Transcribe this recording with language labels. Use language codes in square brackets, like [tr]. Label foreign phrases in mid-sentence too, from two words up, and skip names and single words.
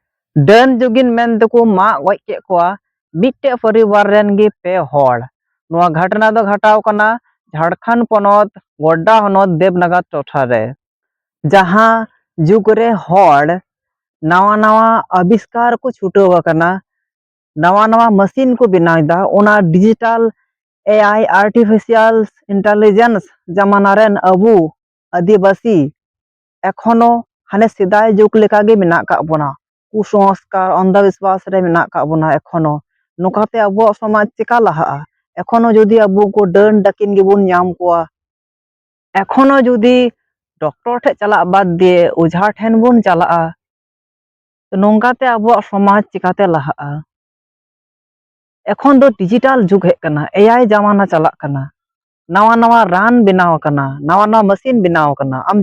[sat] Dön jugin men tuku mak goj kek koa मिट्टे परिवार रेन गे पे हड़ नोआ घटना दो घटाव कना झारखंड पनत गोड्डा हनत देवनगर टोठा रे जहां जुग रे हड़ नवा नवा आविष्कार को छुटव कना नवा नवा मशीन को बनाइदा ओना [en] digital AI artificial intelligence [sat] जमाना रेन अबू आदिवासी एखोनो हाने सिदाय जुग लेका गे मेना का बोना कुसंस्कार अंधविश्वास रे मेना का बोना एखोनो नोकाते अबो समाज चिका लहा एखोनो जुदी अबो को डन डकिन गिबुन नाम कोआ एखोनो जुदी डॉक्टर ठे चला बाद दिए ओझा ठेन बुन चला नोंकाते अबो समाज चिकाते लहा एखोन दो डिजिटल जुग हे कना एआई जमाना चला कना नवा नवा रान बनाव कना नवा नवा मशीन बनाव कना आम